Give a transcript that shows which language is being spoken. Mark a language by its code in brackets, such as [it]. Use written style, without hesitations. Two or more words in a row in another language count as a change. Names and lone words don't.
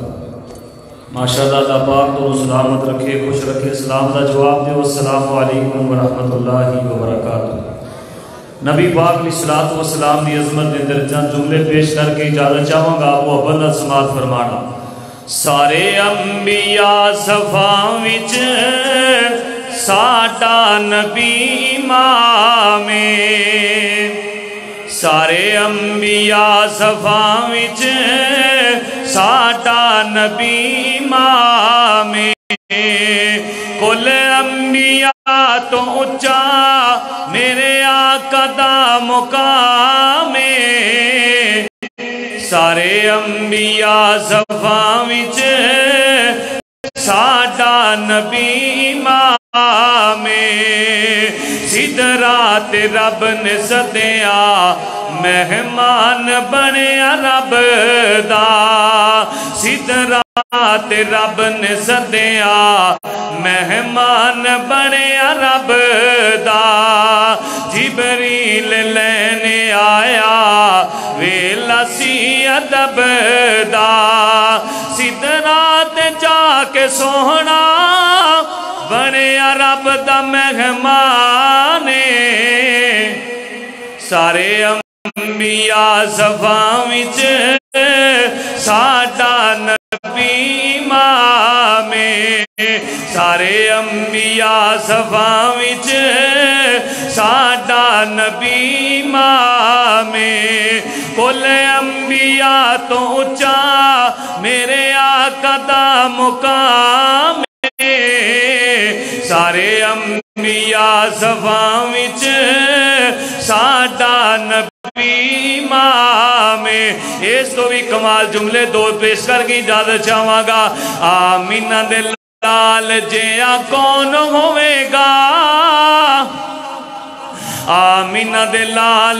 [pa] ماشاءاللہ اللہ پاک تو سلامت رکھے، خوش رکھے، سلام دا جواب دے۔ [ar] السلام علیکم ورحمۃ اللہ وبرکاتہ۔ [pa] نبی پاک [ar] علیہ الصلوۃ والسلام [pa] دی عظمت دے اندر چند جملے پیش کر کے اجازت چاہوں گا، وہ ابل سماعت فرمانا۔ سارے انبیاء صفاں وچ ساڈا نبی امام، سارے انبیاء صفاں وچ ساڈا نبی امام، کل انبیاء تو اچا میرے آقا دا مقام، سارے انبیاء صفاں وچ ساڈا نبی امام، سدرات رب نے سدیا مہمان بنیا رب دا، سدرات رب نے سدیا مہمان بنیا رب دا، جبریل لینے آیا ویلا سی ادب دا، سدرات جا کے سونا بنیا رب دا مہمان، سارے انبیاء صفاں وچ ساڈا نبی امام، سارے انبیاء صفاں وچ ساڈا نبی امام، کل انبیاء تو اچا میرے آقا دا مقام، سارے انبیاء صفاں وچ ساڈا نبی امام، اس تو بھی کمال جملے دو پیش کر کے اجازت چاہواں گا۔ آمینہ دے لال جیا کون ہوئے گا، آمینہ دے لال